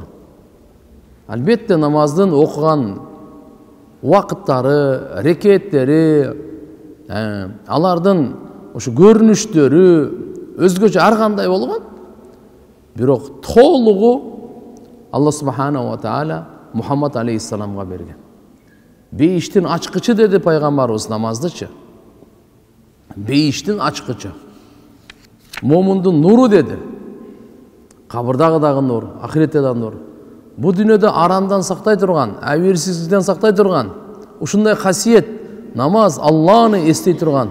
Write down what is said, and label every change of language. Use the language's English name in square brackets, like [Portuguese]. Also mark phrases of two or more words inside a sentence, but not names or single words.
[Kyrgyz] Албетте намаздын окуган убакыттары, рекеттери, алардын ушу көрүнүштөрү өзгөчө ар кандай болгон. Бирок толугу Алла [Arabic] سبحانه وتعالى [Kyrgyz] Мухаммад алейхиссаламга берген. Бейиштин ачкычы деди пайгамбарыбыз намаздычы. Бейиштин ачкычы. Момундун нуру деди. Кабырдагы дагы нур, ахиретте дагы нур. Бу дүйнөдө арамдан сактай турган, абийирсиздиктен сактай турган ушундай касиет намаз Алланы эстей турган.